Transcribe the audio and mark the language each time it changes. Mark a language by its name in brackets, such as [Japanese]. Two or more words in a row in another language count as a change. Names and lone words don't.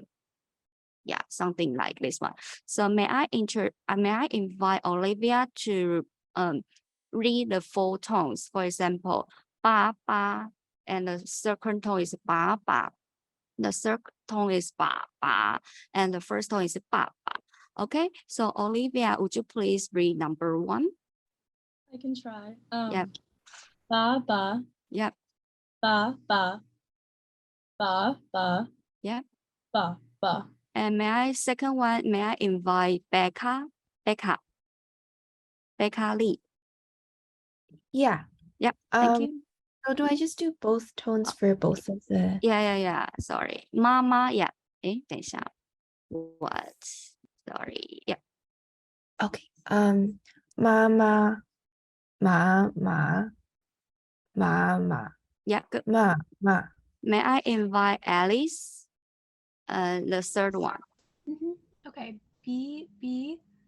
[English] Yeah, something like this one. So may I invite Olivia to read the 4 tones. For example, [Chinese] ba ba, [English] and the second tone is [Chinese] ba ba. [English] The third tone is [Chinese] ba ba, [English] and the first tone is [Chinese] ba ba. [English] Okay, so Olivia, would you please read number 1? I can try. Yep. [Chinese] Ba ba. [English] Yep. [Chinese] Ba ba. Ba ba. [English] Yep. [Chinese] Ba ba. [English] And may I invite Becca Lee? Yeah. Yep. Thank you. Oh, do I just do both tones for both of the? Yeah. Sorry. [Chinese] 妈妈 yeah. 诶，等一下。What? [English] Sorry. Yeah. [Chinese] Okay. Mama, ma. [English] Yeah, good. [Chinese] Ma. [English] May I invite Alice? The third one. Okay. B.